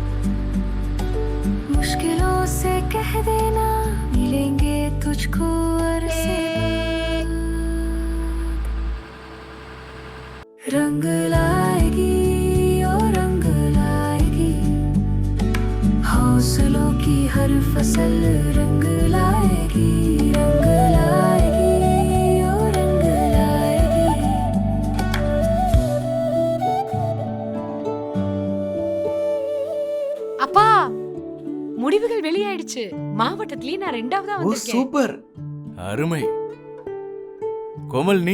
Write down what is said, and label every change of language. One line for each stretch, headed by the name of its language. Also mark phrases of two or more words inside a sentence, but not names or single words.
Hindi: मुश्किलों से कह देना मिलेंगे तुझको अरसे बाद. रंग लाएगी ओ रंग लाएगी, हौसलों की हर फसल रंग लाएगी, रंग लाएगी.
Tamil: அப்பா, முடிவுகள் வெளியாயிடுச்சு. மாவட்டத்திலேயே நான் 2ஆவதா ஓ வந்திருக்கேன். சூப்பர். அருமை. கோமல், நீ?